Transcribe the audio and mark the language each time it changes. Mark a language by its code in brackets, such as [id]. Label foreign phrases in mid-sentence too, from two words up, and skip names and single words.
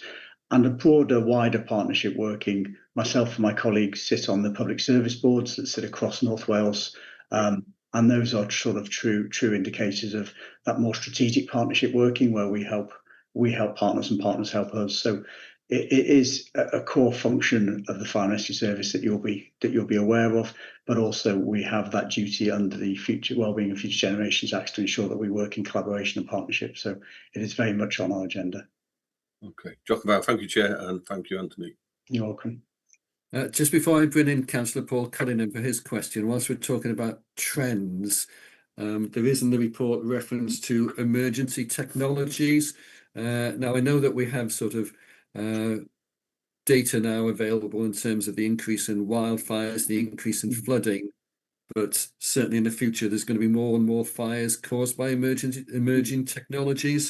[en] And a broader, wider partnership working, myself and my colleagues sit on the public service boards that sit across North Wales, and those are sort of true indicators of that more strategic partnership working, where we help partners and partners help us. So it is a core function of the Fire and Rescue Service that you'll be aware of, but also we have that duty under the Future Wellbeing and Future Generations Act to ensure that we work in collaboration and partnership. So it is very much on our agenda. [cy] Okay, diolch yn fawr. [en] Thank you, Chair, and thank you, Anthony. You're welcome. Just before I bring in Councillor Paul Cullinan for his question, whilst we're talking about trends, there is in the report reference to emergency technologies. Now, I know that we have sort of data now available in terms of the increase in wildfires, the increase in flooding, but certainly in the future there's going to be more and more fires caused by emerging technologies.